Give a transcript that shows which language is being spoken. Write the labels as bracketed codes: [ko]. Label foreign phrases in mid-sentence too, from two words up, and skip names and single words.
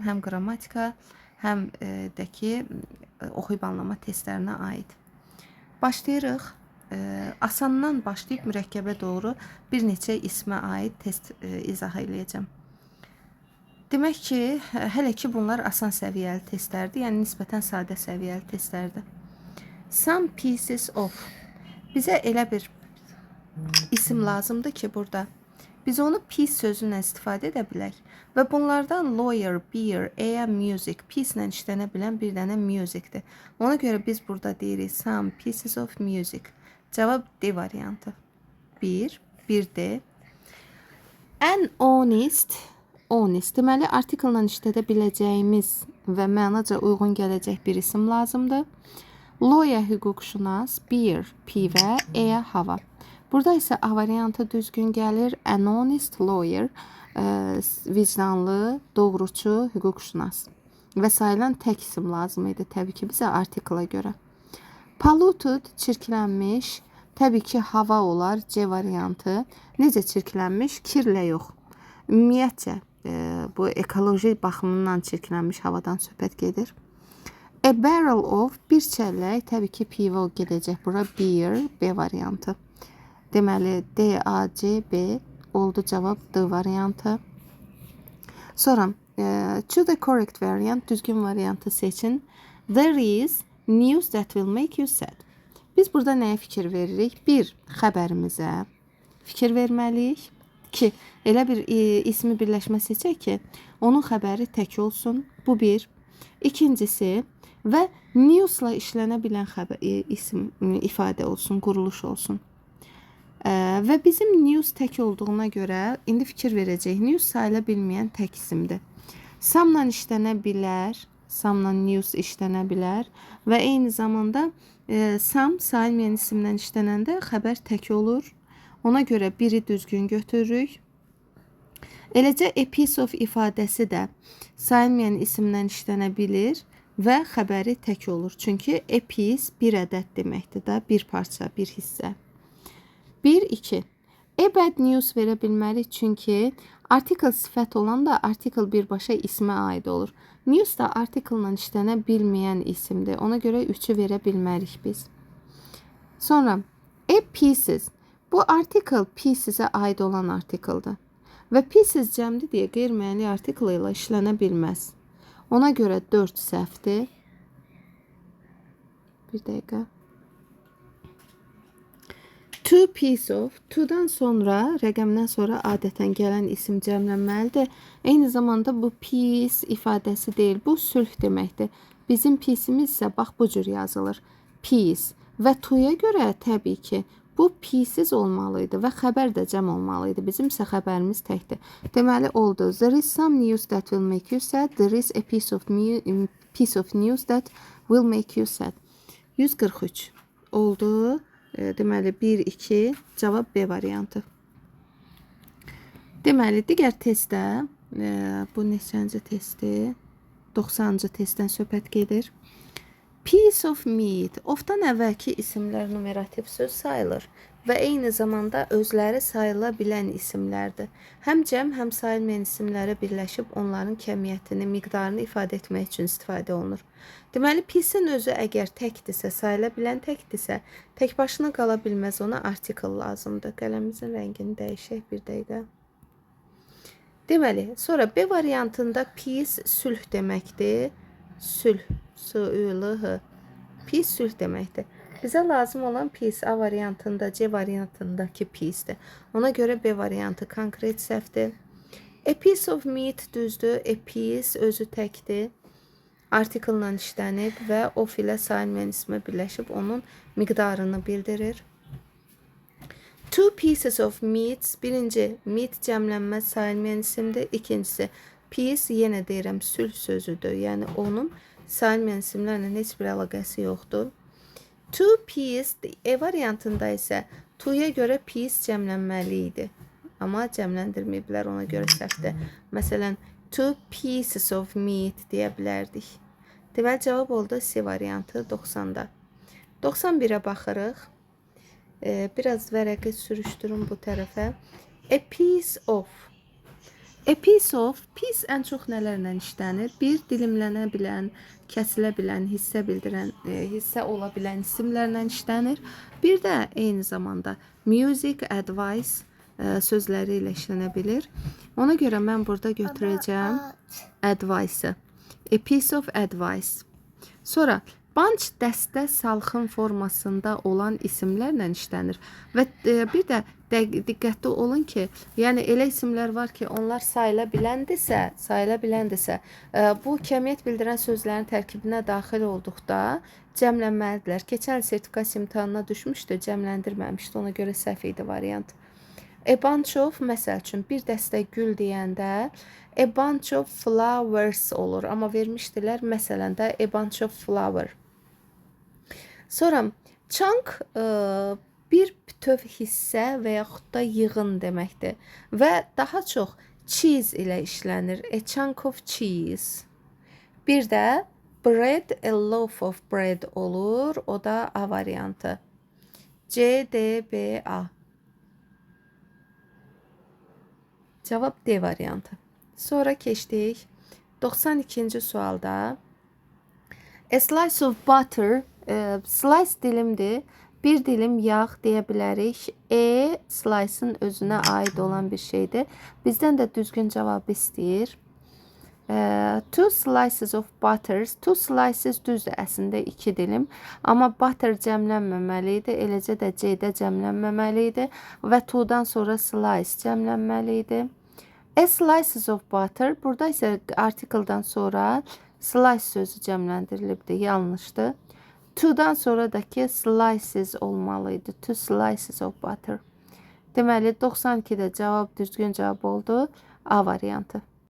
[az] Həm qrammatika, həm də ki oxuyub anlama testlərinə aid. Başlayırıq. Asandan başlayıb mürəkkəbə doğru bir neçə ismə aid test izah eləyəcəm. Demək ki, hələ ki bunlar asan səviyyəli testlərdir, yəni nisbətən sadə səviyyəli testlərdir. [en] Some pieces of. [az] Bizə elə bir isim lazımdır ki, burada biz onu piece sözündən istifadə edə bilək və bunlardan [en] lawyer, beer, air, music, piece [az] ilə işlənə bilən bir dənə musicdir. Ona görə biz burada deyirik [en] some pieces of music. [az] Cavab D variantı. Bir D. [en] An honest, [az] deməli artiklla işlədə biləcəyimiz və mənaca uyğun gələcək bir isim lazımdır. Lawyer hüquqşünas, beer pivə, air hava. Burada isə A variantı düzgün gəlir. [en] An honest lawyer, [az] vicdanlı, doğruçu, hüquqşünas. Və sayılan tək isim lazım idi təbii ki bizə artikla görə. Polluted, çirklənmiş, təbii ki hava olar, C variantı. Necə çirklənmiş? Kirlə yox. Ümumiyyətcə, bu ekoloji baxımından çirklənmiş havadan söhbət gedir. [en] A barrel of, [az] bir çəllək, təbii ki pivə gedəcək bura, beer, B variantı. Deməli, D, A, C, B oldu cavab D variantı. Sonra, [en] choose the correct variant, [az] düzgün variantı seçin. [en] There is news that will make you sad. [az] Biz burada nəyə fikir veririk? Bir, xəbərimizə fikir verməliyik. İki, elə bir ismi birləşmə seçək ki, onun xəbəri tək olsun. Bu bir. İkincisi, və newsla işlənə bilən isim, ifadə olsun, quruluş olsun. Və bizim news tək olduğuna görə indi fikir verəcək. News sayıla bilməyən tək isimdir. Samla işlənə bilər, samla news işlənə bilər və eyni zamanda sam sayılmayan isimdən işlənəndə xəbər tək olur. Ona görə biri düzgün götürürük. Eləcə [en] a piece of [az] ifadəsi də sayılmayan isimdən işlənə bilir və xəbəri tək olur. Çünki [en] a piece [az] bir ədəd deməkdir də, bir parça, bir hissə. 1-2. [en] A bad news [az] verə bilmərik çünki article sifət olan da article birbaşa ismə aid olur. News da article-la işlənə bilməyən isimdir. Ona görə 3-ü verə bilmərik biz. [en] Sonra a pieces. [az] Bu article pieces'ə aid olan article'dır. Və pieces cəmdir deyə qeyri-müəyyənli article ilə işlənə bilməz. Ona görə 4 səhvdir. Bir dəqiqə. [en] Two piece of, [az] to'dan sonra, rəqəmdən sonra adətən gələn isim cəmlənməlidir. Eyni zamanda bu piece ifadəsi deyil, bu sülh deməkdir. Bizim piece'imiz isə bax bu cür yazılır. Piece və to'ya görə təbii ki bu pieces olmalıydı və xəbər də cəm olmalıydı. Bizim isə xəbərimiz təkdir. Deməli oldu. [en] There is some news that will make you sad. There is a piece of news that will make you sad. [az] 143 oldu. Deməli 1-2 cavab B variantı. Deməli digər testdə bu neçənci testdir? 90-cı testdən söhbət gedir. [en] Piece of meat. [az] Ofdan əvvəlki isimlər numerativ söz sayılır və eyni zamanda özləri sayıla bilən isimlərdir. Həm cəm, həm sayılmayan isimlərə birləşib onların kəmiyyətini, miqdarını ifadə etmək üçün istifadə olunur. Deməli, piece-in özü əgər təkdirsə, sayıla bilən təkdirsə, tək başına qala bilməz, ona article lazımdır. Qələmimizin rəngini dəyişək bir dəqiqə. Deməli, sonra B variantında piece sülh deməkdir. Sülh, S-Ü-L-H. Piece sülh deməkdir. Bizə lazım olan piece A variantında, C variantındakı piece'dir. Ona görə B variantı konkret səhvdir. [en] A piece of meat düzdür. A piece [az] özü təkdir. Article-la işlənib və of ilə sayılmayan ismə birləşib onun miqdarını bildirir. [en] Two pieces of meat. [az] Birinci, meat cəmlənmə sayılmayan isimdir. İkincisi, piece yenə deyirəm sülh sözüdür. Yəni onun sayılmayan isimlərlə heç bir əlaqəsi yoxdur. [en] Two piece [az] E variantında isə to'ya görə piece cəmlənməli idi. Amma cəmləndirməyiblər, ona görə səhvdir. Məsələn, [en] two pieces of meat [az] deyə bilərdik. Deməli, cavab oldu C variantı 90-da. 91-ə baxırıq. Biraz vərəqi sürüşdürün bu tərəfə. [en] A piece of. A piece of, piece [az] ən çox nələrlə işlənir? Bir, dilimlənə bilən, kəsilə bilən, hissə bildirən, hissə ola bilən isimlərlə işlənir. Bir də eyni zamanda music, advice sözləri ilə işlənə bilir. Ona görə mən burada götürəcəm advice-ı. [en] A piece of advice. [az] Sonra bunch dəstə salxım formasında olan isimlərlə işlənir. Və bir də diqqətli olun ki, yəni elə isimlər var ki, onlar sayıla biləndirsə, bu kəmiyyət bildirən sözlərin tərkibinə daxil olduqda cəmlənməlidirlər. Keçən sertifikasiya imtahanına düşmüşdü, cəmləndirməmişdi, ona görə səhv idi variant. [en] A bunch of, [az] məsəl üçün, bir dəstə gül deyəndə [en] a bunch of flowers [az] olur. Amma vermişdilər, məsələn də [en] a bunch of flower. [az] Sonra chunk bir bütöv hissə və yaxud da yığın deməkdir. Və daha çox cheese ilə işlənir. [en] A chunk of cheese. [az] Bir də [en] bread, a loaf of bread olur. [az] O da A variantı. C, D, B, A. Cavab D variantı. Sonra keçdik 92-ci sualda. [en] A slice of butter, slice dilimdir. [az] Bir dilim yağ deyə bilərik. Slice'ın özünə aid olan bir şeydir. Bizdən də düzgün cavabı istəyir. [en] Two slices of butter. Two slices [az] düzdür, əslində 2 dilim. Amma butter cəmlənməməli idi. Eləcə də C-də cəmlənməməli idi. Və two-dan sonra slice cəmlənməli idi. [en] A slices of butter. [az] Burada isə artikeldan sonra slice sözü cəmləndirilibdir. Yanlışdır. Two-dan sonradakı slices olmalıydı. [en] Two slices of butter. [az] Deməli, 92-də cavab düzgün cavab oldu. A variantı.